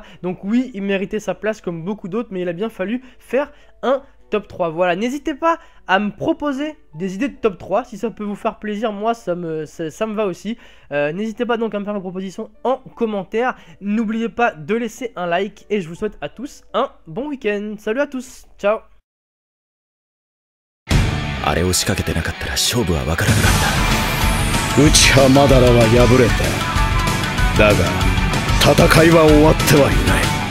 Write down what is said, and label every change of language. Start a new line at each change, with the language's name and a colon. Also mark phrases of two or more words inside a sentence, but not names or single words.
French: Donc oui, il méritait sa place comme beaucoup d'autres, mais il a bien fallu faire un top 3, voilà, n'hésitez pas à me proposer des idées de top 3, si ça peut vous faire plaisir, moi ça me va aussi. N'hésitez pas donc à me faire vos propositions en commentaire, n'oubliez pas de laisser un like et je vous souhaite à tous un bon week-end. Salut à tous, ciao.
Japanese: あれを仕掛けてなかったら勝負は分からなかった。内葉マダラは敗れた。だが戦いは終わってはいない。